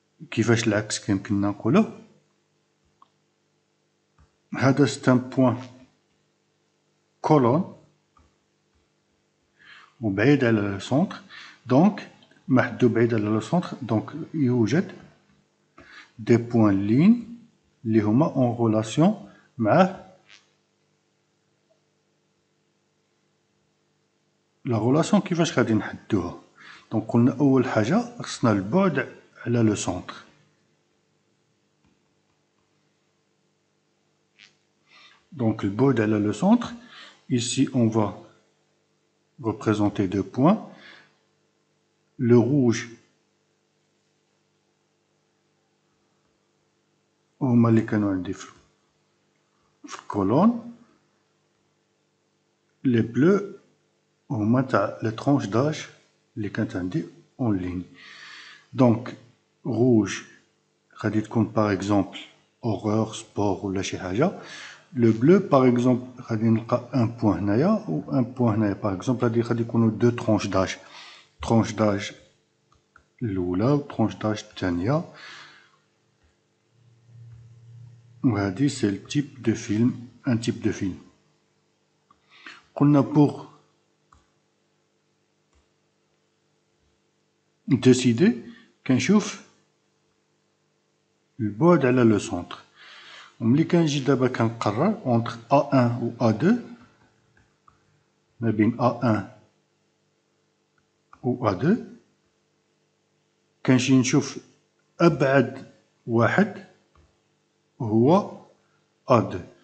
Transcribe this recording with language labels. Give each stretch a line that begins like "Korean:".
Arabic: كيفاش العكس كيمكننا نقولوه؟ هذا
French: c'est un point colonne
Arabic: وبعيد على le centre, donc محدو بعيد على le centre, donc يوجد
French: des points lignes
Arabic: اللي هما
French: en relation
Arabic: مع la relation كيفاش غادي نحدوها. دونك قلنا أول حاجة خصنا البعد على le centre.
French: Donc le
Arabic: البعد على
French: le centre, ici on va représenter deux points. Le rouge
Arabic: هما اللي كانوا عندي في الكولون,
French: les bleus
Arabic: هما تاع
French: les tranches d'âge
Arabic: اللي كانت عندي en ligne.
French: Donc rouge
Arabic: غادي تكون
French: par exemple horreur, sport
Arabic: ولا شي حاجة.
French: Le bleu par exemple
Arabic: غادي نلقى
French: un point هنايا و un point هنايا. par exemple
Arabic: غادي يكونوا
French: deux tranches d'âge. tranche d'âge الأولى و tranche d'âge الثانية.
Arabic: وهذه
French: c'est le type de film, un type de film.
Arabic: قلنا
French: pour décider كنشوف
Arabic: البعد على لو سونتر. وملي كنجي دابا كنقرر اونتر A1 و A2 ما بين A1 و A2 كنجي نشوف أبعد واحد هو A2.